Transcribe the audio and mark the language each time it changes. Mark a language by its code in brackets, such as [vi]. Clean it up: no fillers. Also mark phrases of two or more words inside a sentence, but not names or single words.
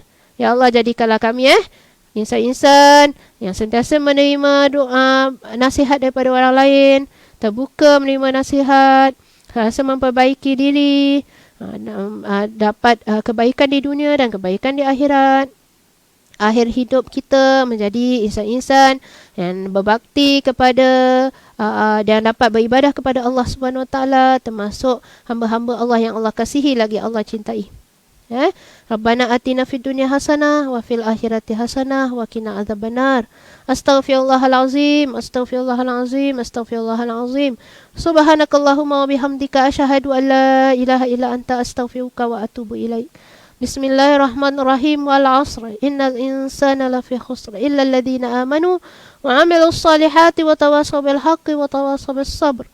[ms] Ya Allah, jadikanlah kami insan-insan yang sentiasa menerima doa, nasihat daripada orang lain, terbuka menerima nasihat, rasa memperbaiki diri, dapat kebaikan di dunia dan kebaikan di akhirat. Akhir hidup kita menjadi insan-insan yang berbakti kepada dan dapat beribadah kepada Allah [ar] سبحانه وتعالى, [ms] termasuk hamba-hamba Allah yang Allah kasihi lagi Allah cintai. [ar] ربنا آتنا في الدنيا حسنة وفي الآخرة حسنة وقنا عذاب النار. أستغفر الله العظيم أستغفر الله العظيم أستغفر الله العظيم. سبحانك اللهم وبحمدك أشهد أن لا إله إلا أنت أستغفرك وأتوب إليك. بسم الله الرحمن الرحيم والعصر إن الإنسان لفي خسر إلا الذين آمنوا وعملوا الصالحات وتواصوا بالحق وتواصوا بالصبر.